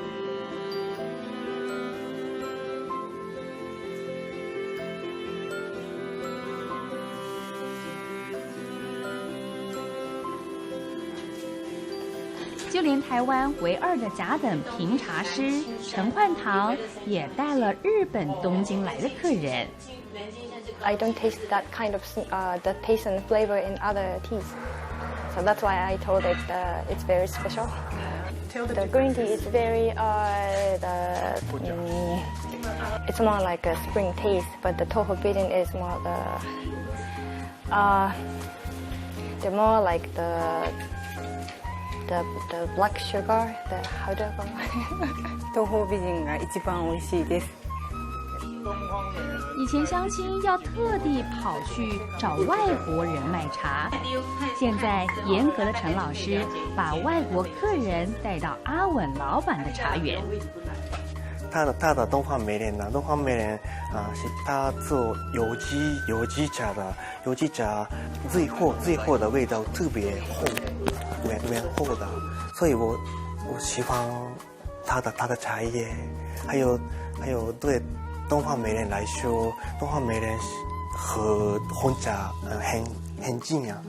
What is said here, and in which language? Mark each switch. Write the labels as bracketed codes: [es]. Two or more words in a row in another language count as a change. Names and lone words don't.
[zh] 就连台湾唯2的甲等评茶师陈焕堂也带了日本东京来的客人。 [en] I don't taste that kind of the taste and flavor in other teas, so that's why I told it it's very special. The green tea is very it's more like a spring taste, but the tofu beating is more the more like the black sugar, the how do you call it? [ja] 豆腐美人が一番美味しいです。 [zh] 以前相亲要特地跑去找外国人卖茶，现在严格的陈老师把外国客人带到阿稳老板的茶园。他的东方美人东方美人是他做有机茶的，有机茶最后的味道特别厚，蛮厚的，所以我喜欢他的茶叶，还有对东方美人来说，东方美人和红茶很近啊。